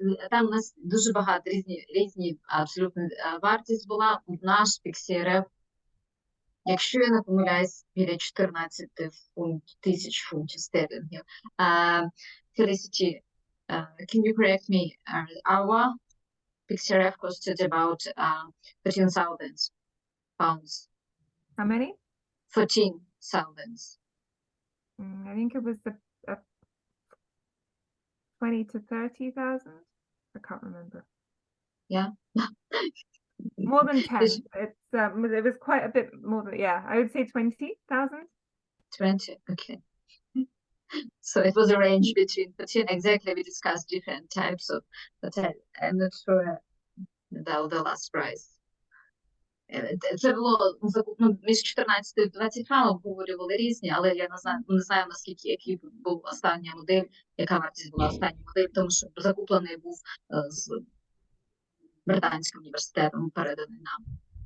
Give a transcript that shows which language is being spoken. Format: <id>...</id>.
<uk>Там у нас дуже багато різні абсолютно вартість була. Наш PXRF, якщо я не помиляюсь, біля 14 тисяч фунтів стерлінгів.</uk> <en>Felicity, can you correct me? Our PXRF costed about 14,000 pounds. How many? 14,000. I think it was the 20 to 30,000. I can't remember. Yeah. More than 10. Is- It was quite a bit more than, yeah, I would say 20,000. 20, okay. So it was a range between 14, exactly, we discussed different types of, but I'm not sure the last price.</en> <uk>Це було між 14 і 20 обговорювали різні, але я не знаю наскільки, який був остання модель, яка вартість була остання модель, тому що закуплений був з Британським університетом, переданий нам.</uk>